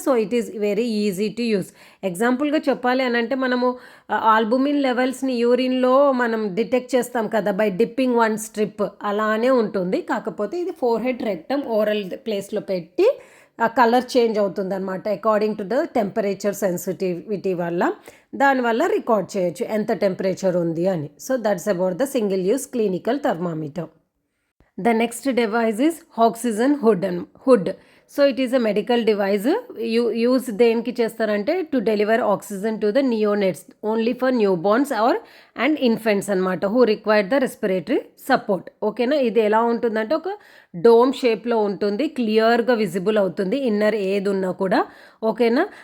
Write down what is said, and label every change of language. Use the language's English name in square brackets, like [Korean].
[English] So it is very easy to use. [Telugu] ఎగ్జాంపుల్గా చెప్పాలి అని అంటే మనము ఆల్బుమిన్ లెవెల్స్ని యూరిన్లో మనం డిటెక్ట్ చేస్తాం కదా [English] by dipping one strip, [Telugu] అలానే ఉంటుంది. కాకపోతే ఇది ఫోర్ హెడ్ రెక్టమ్ ఓరల్ ప్లేస్లో పెట్టి ఆ కలర్ చేంజ్ అవుతుంది అనమాట [English] according to the temperature sensitivity [Telugu] వల్ల. దానివల్ల రికార్డ్ చేయొచ్చు ఎంత టెంపరేచర్ ఉంది అని. [English] So that's about the single use clinical thermometer. The next device is oxygen hood. So it is a medical device. Use [Telugu] దేనికి చేస్తారంటే [English] To deliver oxygen to the neonates only for newborns and infants అనమాట who require the respiratory support. ఓకేనా. [Telugu] ఇది ఎలా ఉంటుందంటే ఒక dome షేప్లో ఉంటుంది, క్లియర్గా విజిబుల్ అవుతుంది ఇన్నర్ ఏది ఉన్నా కూడా. ఓకేనా.